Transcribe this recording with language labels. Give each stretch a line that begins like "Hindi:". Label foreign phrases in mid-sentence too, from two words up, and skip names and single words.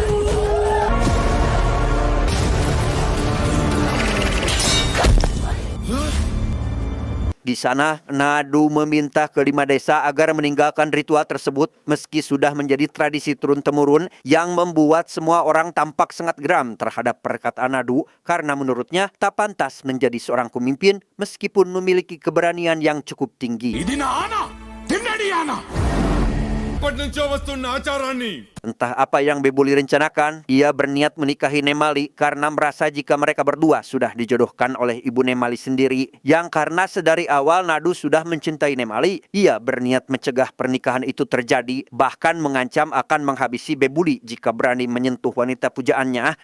Indonesian: Di sana, Nadu meminta kelima desa agar meninggalkan ritual tersebut meski sudah menjadi tradisi turun-temurun, yang membuat semua orang tampak sangat geram terhadap perkataan Nadu karena menurutnya tak pantas menjadi seorang pemimpin meskipun memiliki keberanian yang cukup tinggi.
Telugu: ఇది నా ఆన తిన్నడియానా. ఎప్పటి నుంచో వస్తున్న ఆచారాన్ని
Indonesian: Entah apa yang Bebuli rencanakan, ia berniat menikahi Nemali karena merasa jika mereka berdua sudah dijodohkan oleh ibu Nemali sendiri. Yang karena sedari awal Nadu sudah mencintai Nemali, ia berniat mencegah pernikahan itu terjadi, bahkan mengancam akan menghabisi Bebuli jika berani menyentuh wanita pujaannya.